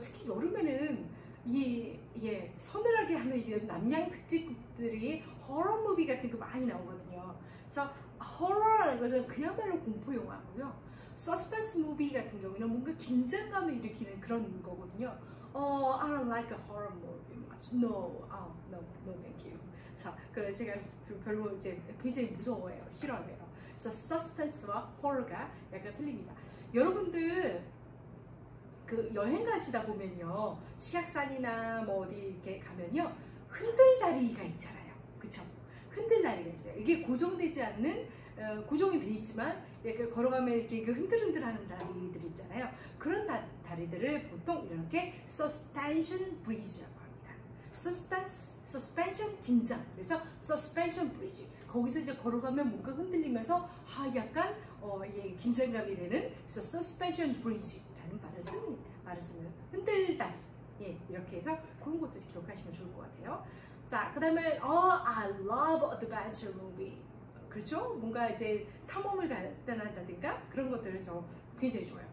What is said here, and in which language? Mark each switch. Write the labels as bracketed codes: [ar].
[ko] 특히 여름에는 서늘하게 하는 이제 남양 특집들이 호러 무비 같은 거 많이 나오거든요. 그래서 호러라는 것은 그야말로 공포 영화고요. 서스펜스 무비 같은 경우는 뭔가 긴장감을 일으키는 그런 거거든요. [en] I don't like a horror movie much. No, thank you. [ko] 자, 그래 제가 별로 이제 굉장히 무서워해요, 싫어해요. 그래서 서스펜스와 호러가 약간 틀립니다. 여러분들 그 여행 가시다 보면요, 치악산이나 뭐 어디 이렇게 가면요, 흔들다리가 있잖아요, 그쵸? 흔들다리가 있어요. 이게 고정되지 않는, 고정이 돼 있지만 이렇게 걸어가면 이렇게 흔들흔들하는 다리들 있잖아요. 그런 다리들을 보통 이렇게 suspension bridge라고 합니다. suspension 긴장. 그래서 suspension bridge. 거기서 이제 걸어가면 뭔가 흔들리면서 약간 긴장감이 되는, 그래서 suspension bridge라는 말을 쓰는 흔들다리. 예, 이렇게 해서 그런 것도 기억하시면 좋을 것 같아요. 자, 그 다음에 [en] I love adventure movie. [ko] 그렇죠? 뭔가 이제 탐험을 떠난다든가 그런 것들을 저 굉장히 좋아해요.